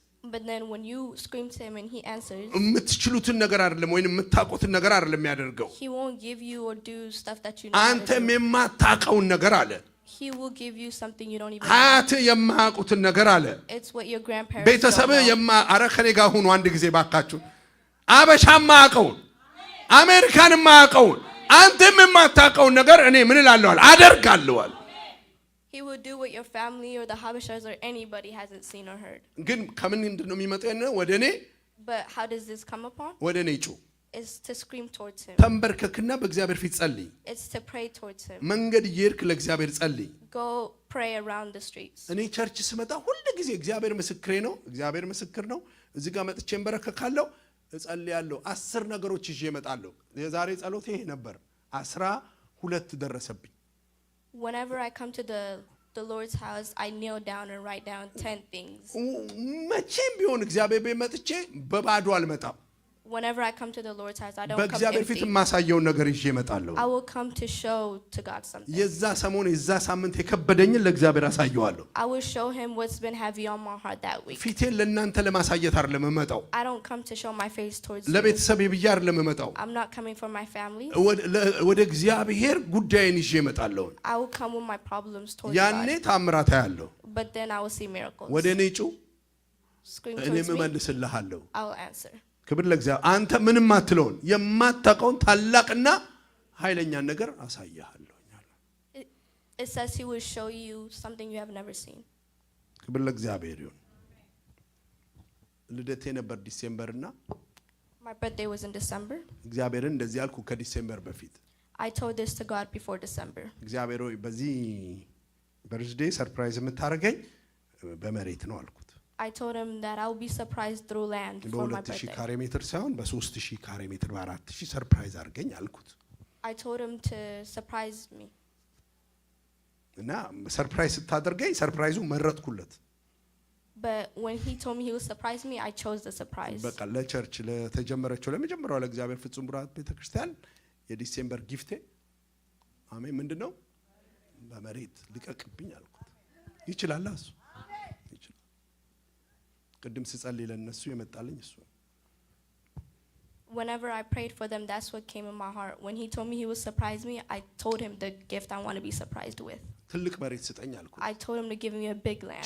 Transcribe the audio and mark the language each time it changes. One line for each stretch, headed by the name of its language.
English: But then when you scream to him and he answers,
Amharic: የምትችሉትን ነገር አይደለም ወይንም የምታውቁትን ነገር አይደለም የሚያደርገው።
English: he won't give you or do stuff that you know.
Amharic: አንተም የማታውቀውን ነገር አለ።
English: He will give you something you don't even
Amharic: አያት የማያውቁትን ነገር አለ።
English: It's what your grandparents
Amharic: ቤተሰብ አረ ከኔ ጋር ሁኑ አንድ ጊዜ ባካችሁ። አበሻ የማያውቀውን አሜሪካን የማያውቀውን አንተም የማታውቀውን ነገር እኔ ምን እላለሁ አደርጋለሁ።
English: He will do what your family or the Habashas or anybody hasn't seen or heard.
Amharic: ግን ከምን እንደሆነ የሚመጣው ወደ እኔ
English: But how does this come upon?
Amharic: ወደ እኔ ጩ።
English: It's to scream towards him.
Amharic: ተንበርከክና በእግዚአብሔር ፊት ጸልይ።
English: It's to pray towards him.
Amharic: መንገድ እየሄድክ ለእግዚአብሔር ጸልይ።
English: Go pray around the streets.
Amharic: እኔ ቸርች ስመጣ ሁሉ ጊዜ እግዚአብሔር ምስክሬ ነው፣ እግዚአብሔር ምስክር ነው። እዚህ ጋር መጥቼ እንበረከካለሁ። እጸልያለሁ 10 ነገሮች ይዤ እመጣለሁ የዛሬ ጸሎት ይሄ ነበር 12 ደረሰብኝ
English: Whenever I come to the Lord's house, I kneel down and write down 10 things.
Amharic: መቼም ቢሆን እግዚአብሔር ቤት መጥቼ በባዶ አልመጣም
English: Whenever I come to the Lord's house, I don't come
Amharic: በእግዚአብሔር ፊት
English: empty.
Amharic: ማሳየው ነገር ይዤ እመጣለሁ
English: I will come to show to God something.
Amharic: የዛ ሰሞን የዛ ሳምንት የከበደኝን ለእግዚአብሔር አሳየዋለሁ
English: I will show him what's been heavy on my heart that week.
Amharic: ፊቴን ለእናንተ ለማሳየት አይደለም እመጣው
English: I don't come to show my face towards you.
Amharic: ለቤተሰብ ብዬ አይደለም እመጣው
English: I'm not coming for my family.
Amharic: ወደ እግዚአብሔር ጉዳይን ይዤ እመጣለሁ
English: I will come with my problems towards
Amharic: ያኔ
English: God.
Amharic: ታምራት ያለው
English: But then I will see miracles.
Amharic: ወደ እኔ ጩ
English: Scream
Amharic: እኔ
English: towards me.
Amharic: እመልስልሃለሁ
English: I will answer.
Amharic: ክብር ለእግዚአብሔር አንተ ምንም አትለውን የማታውቀውን ታላቅና ኃይለኛ ነገር አሳያለሁ
English: It says he will show you something you have never seen.
Amharic: ክብር ለእግዚአብሔር ይሁን ልደቴ ነበር ዲሴምበርና
English: My birthday was in December.
Amharic: እግዚአብሔርን እንደዚህ አልኩ ከዲሴምበር በፊት
English: I told this to God before December.
Amharic: እግዚአብሔር ሆይ በዚህ በርዝዴ ሰርፕራይዝ የምታደርገኝ በመሬት ነው አልኩት
English: I told him that I will be surprised through land for my
Amharic: በ2000
English: birthday.
Amharic: ካሬ ሜትር ሳይሆን በ3000 ካሬ ሜትር በ4000 ሰርፕራይዝ አድርገኝ አልኩት
English: I told him to surprise me.
Amharic: እና ሰርፕራይዝ ስታደርገኝ ሰርፕራይዙ መረጥኩለት
English: But when he told me he would surprise me, I chose the surprise.
Amharic: በቃ ለቸርች ለተጀመረችው ለመጀመሪያው ለእግዚአብሔር ፍጹም ብርሃን ቤተክርስቲያን የዲሴምበር ጊፍቴ አሜን ምንድነው በመሬት ልቀቅብኝ አልኩት ይችላል እሱ ይችላል ቅድም ስጸልይ ለነሱ የመጣልኝ እሱ
English: Whenever I prayed for them, that's what came in my heart. When he told me he would surprise me, I told him the gift I want to be surprised with.
Amharic: ትልቅ መሬት ስጠኝ አልኩት
English: I told him to give me a big land